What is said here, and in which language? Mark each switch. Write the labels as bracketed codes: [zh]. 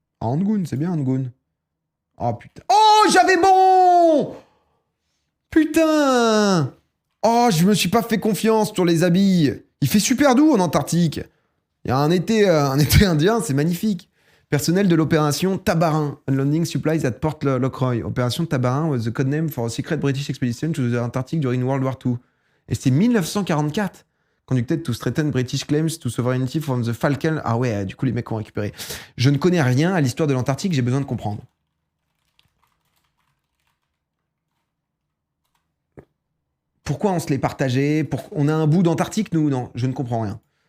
[fr] Ah, Angoon, c'est bien, Angoon. Oh, putain. Oh, j'avais bon! Putain! Oh, je me suis pas fait confiance sur les habits. Il fait super doux en Antarctique. Il y a un été indien, c'est magnifique. Personnel de l'opération [en] Tabarin, Unloading Supplies at Port Lockroy. Opération Tabarin was the code name for a secret British expedition to the Antarctic during World War II. [fr] Et c'est 1944. [en] Conducted to strengthen British claims to sovereignty from the Falkland. [fr] Ah ouais, du coup, les mecs ont récupéré. Je ne connais rien à l'histoire de l'Antarctique, j'ai besoin de comprendre. Pourquoi on se les partageait? On a un bout d'Antarctique, nous? Non, je ne comprends rien.